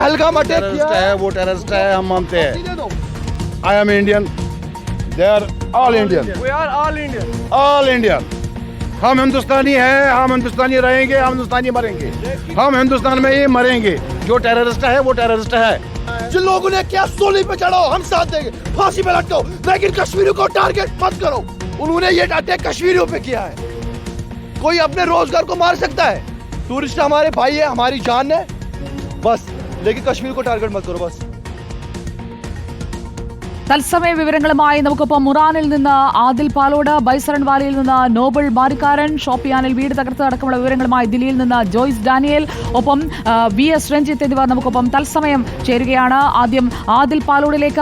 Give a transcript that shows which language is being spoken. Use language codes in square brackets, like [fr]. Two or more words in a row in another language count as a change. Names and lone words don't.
[hi] पहलगाम अटैक है, वो टेररिस्ट है, हम मानते हैं। [en] I am Indian, they are all Indian, We are all Indian, All Indian. [hi] हम हिंदुस्तानी हैं, हम हिंदुस्तानी रहेंगे, हम हिंदुस्तानी मरेंगे, हम हिंदुस्तान में ही मरेंगे। जो टेररिस्ट है वो टेररिस्ट है। जिन लोगों ने क्या सोली पे चढ़ाओ, हम साथ देंगे, फांसी पे लटको, लेकिन कश्मीरियों को टारगेट मत करो। उन्होंने ये अटैक कश्मीरियों पे किया है। कोई अपने रोजगार को मार सकता है, टूरिस्ट हमारे भाई है, हमारी जान है, बस, लेकिन कश्मीर को टारगेट मत करो बस। [ml] തത്സമയ വിവരങ്ങളുമായി നമുക്കൊപ്പം മുറാനിൽ നിന്ന് ആദിൽ പാലോട്, ബൈസറൺ വാലിയിൽ നിന്ന് നോബിൾ ബാരിക്കാരൻ, ഷോപ്പിയാനിൽ വീട് തകർത്ത് അടക്കമുള്ള വിവരങ്ങളുമായി ദില്ലിയിൽ നിന്ന് ജോയ്സ് ഡാനിയേൽ, ഒപ്പം VS രഞ്ജിത്ത് എന്നിവർ നമുക്കൊപ്പം തത്സമയം ചേരുകയാണ്. ആദ്യം ആദിൽ പാലോഡിലേക്ക്.